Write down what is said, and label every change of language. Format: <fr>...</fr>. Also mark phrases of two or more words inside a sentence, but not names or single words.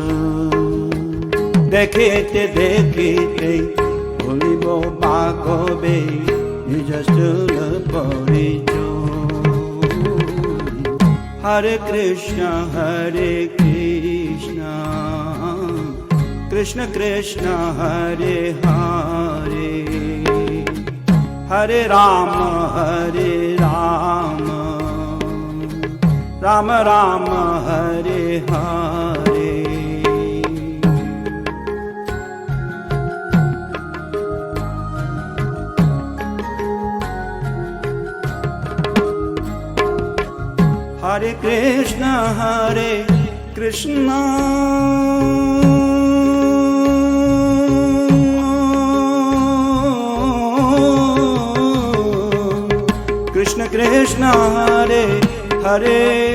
<bn>দেখিতে দেখিতে ভুলিব বা কবে নিজ স্থূল পরিচয়।</bn> <sa>হরে কৃষ্ণ হরে কৃষ্ণ, কৃষ্ণ কৃষ্ণ হরে হরে, হরে রাম হরে রাম, রাম রাম হরে হরে। हरे कृष्ण, हरे कृष्ण, कृष्ण कृष्ण, हरे हरे,</sa>